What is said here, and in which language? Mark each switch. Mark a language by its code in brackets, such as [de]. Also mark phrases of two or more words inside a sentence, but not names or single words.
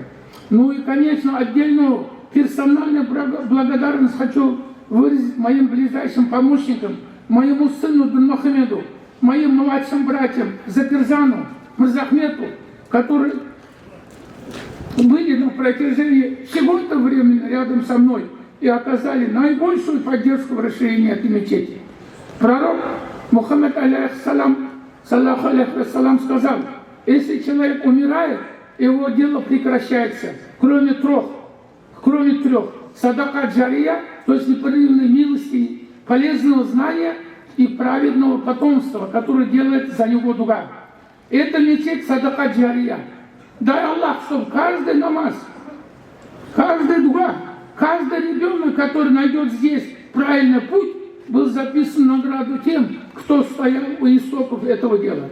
[ru] Ну и, конечно, отдельную персональную благодарность хочу выразить моим ближайшим помощникам, моему сыну Мухаммеду, моим младшим братьям Закиржану, Мырзахмету, которые были на протяжении всего этого времени рядом со мной и оказали наибольшую поддержку в расширении этой мечети. Пророк Мухаммад [ar] صلى الله عليه وسلم [ru] сказал, если человек умирает, его дело прекращается, кроме трех. [ar] صدقة جارية, [ru] то есть непрерывной милости, полезного знания и праведного потомства, которое делает за него дуга. Это мечеть [ar] صدقة جارية. [ru] Дай Аллах, чтобы каждый намаз, каждая дуга, каждый ребенок, который найдет здесь правильный путь, был записан в награду тем, кто стоял у истоков этого дела.